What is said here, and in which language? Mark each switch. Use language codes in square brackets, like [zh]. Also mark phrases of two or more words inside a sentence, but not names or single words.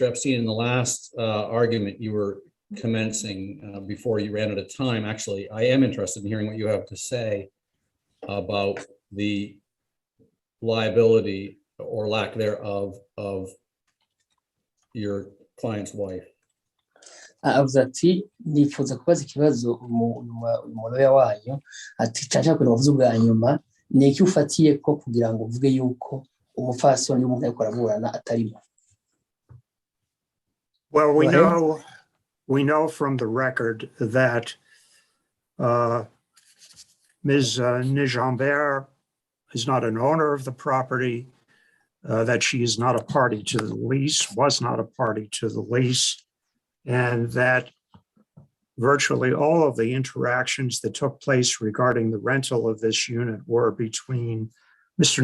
[en] Epstein, in the last argument you were commencing before you ran out of time. Actually, I am interested in hearing what you have to say about the liability or lack thereof of your client's wife. [rn] avuze ati nifuza kubaza ikibazo umuloya wanyu ati caca kugira uvuze ubwa nyuma ni iki ufatiye ko kugira ngo uvuge yuko umufasoni w'umuntu ariko araburana atarimo. [en] Well, we know from the record that Ms. Nijambert is not an owner of the property, that she is not a party to the lease, was not a party to the lease, and that virtually all of the interactions that took place regarding the rental of this unit were between Mr.